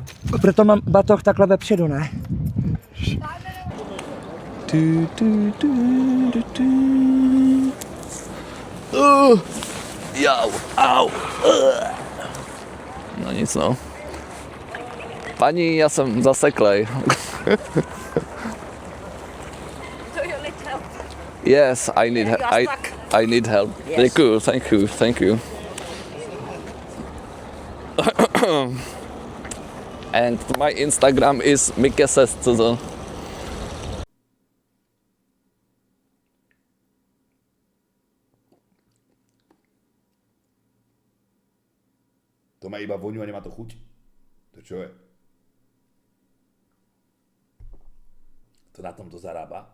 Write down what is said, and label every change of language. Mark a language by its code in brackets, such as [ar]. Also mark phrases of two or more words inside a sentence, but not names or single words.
[cs] Proto mám batoh takhle vepředu, ne? Jau, au. No nic no. Paní, já jsem zaseklej. [en] Yes, I need help. Thank you. And my Instagram is Mikesescz. [sk] To má iba voňu a nemá to chuť? To čo je? To na tomto zarába?